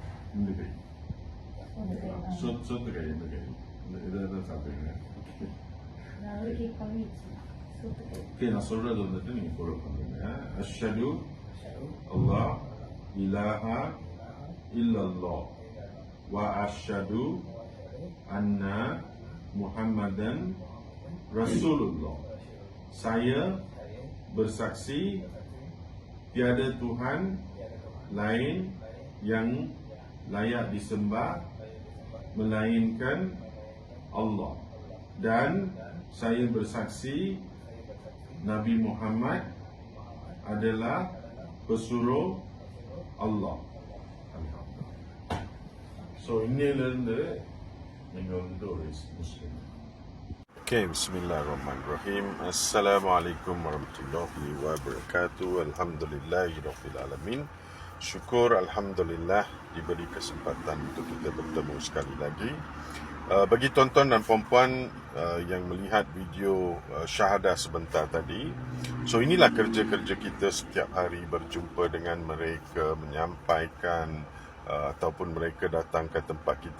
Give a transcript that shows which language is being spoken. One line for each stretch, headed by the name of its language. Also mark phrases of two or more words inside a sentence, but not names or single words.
Malay: Negeri. Sotegai. Itu sampingnya.
Tamil: Okay, நான் சொல்றது வந்துட்டு நீங்க ஃபாலோ பண்ணுங்க.
Arabic: أشهد الله إله إلا الله وأشهد أن محمدا رسول الله.
Malay: Saya bersaksi tiada Tuhan lain yang layak disembah melainkan Allah, dan saya bersaksi Nabi Muhammad adalah pesuruh Allah.
Tamil: So இன்னிலிருந்து நீங்க வந்து ஒரு முஸ்லிம்.
Arabic: Okay, بسم الله الرحمن الرحيم. السلام عليكم ورحمة الله وبركاته. الحمد لله رب العالمين.
Malay: Syukur alhamdulillah diberi kesempatan untuk kita bertemu sekali lagi. Bagi tuan-tuan dan puan-puan yang melihat video syahadah sebentar tadi, so inilah kerja-kerja kita setiap hari, berjumpa dengan mereka, menyampaikan ataupun mereka datang ke tempat kita.